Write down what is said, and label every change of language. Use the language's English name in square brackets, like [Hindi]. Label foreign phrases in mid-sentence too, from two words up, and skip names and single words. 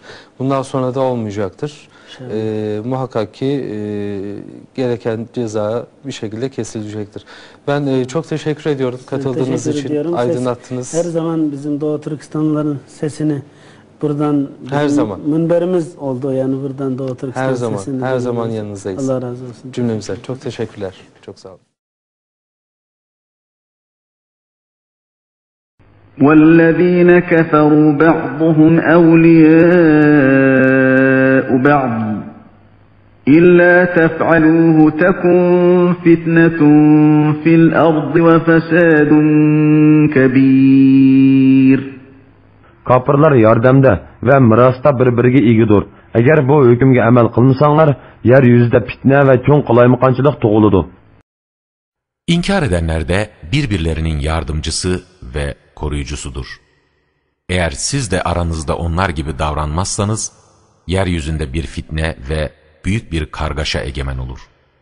[Turkish] Bundan sonra da olmayacaktır. Muhakkak ki gereken ceza bir şekilde kesilecektir. Ben çok teşekkür ediyorum katıldığınız Teşekkür için, ediyorum. aydınlattınız. Her zaman bizim Doğu Türkistanlıların sesini buradan Her zaman. Münberimiz oldu yani buradan Doğu Türkistan Her zaman, sesini her zaman duyuyoruz. yanınızdayız. Allah razı olsun. Cümlemize çok teşekkürler. Çok sağ olun. [Arabic] وَالَّذ۪ينَ كَفَرُوا بَعْضُهُمْ أَوْلِيَاءُ بَعْضٍ إِلَّا تَفْعَلُوهُ تَكُنْ فِتْنَةٌ فِي الْأَرْضِ وَفَسَادٌ كَبِيرٌ. [Uyghur] Kapırlar yardımda ve mirasta birbiriga egidir. Eğer bu hükümge amel kılmasanlar, yeryüzünde fitne ve çoğun kalaymıkançılık doğuludu. [Turkish] İnkar edenler de birbirlerinin yardımcısı ve koruyucusudur. Eğer siz de aranızda onlar gibi davranmazsanız, yeryüzünde bir fitne ve büyük bir kargaşa egemen olur.